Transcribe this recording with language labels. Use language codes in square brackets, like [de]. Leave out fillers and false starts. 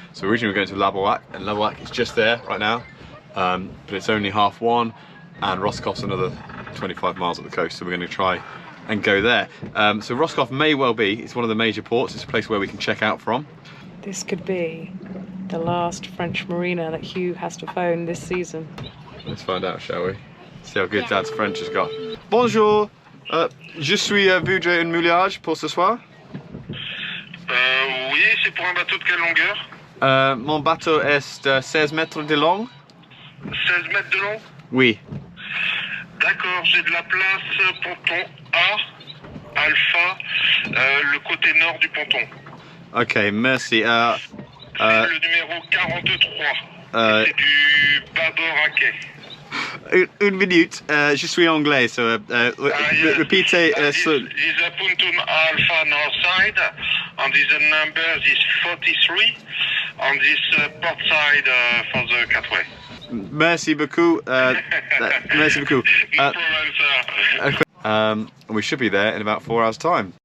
[en] So originally we were going to Laboac, and Laboac is just there right now, but it's only 1:30, and Roscoff's another 25 miles up the coast, so we're going to try and go there. So Roscoff may well be, it's one of the major ports, it's a place where we can check out from. This could be the last French marina that Hugh has to phone this season. Let's find out, shall we? See how good Dad's French has got. [fr] Bonjour, je suis voudrais un moulage pour ce soir. Oui, c'est pour un bateau de quelle longueur? Mon bateau est 16 mètres de long. 16 mètres de long? Oui. D'accord, j'ai de la place ponton A, alpha, le côté nord du ponton. Ok, merci. C'est le numéro 43. C'est du bâbord à quai. Une minute, je suis anglais, so repeatez. [en] This is a Puntum Alpha north side, and this number is 43, on this port side for the catway. [fr] Merci beaucoup. Merci beaucoup. [en] No problem, sir. We should be there in about 4 hours' time.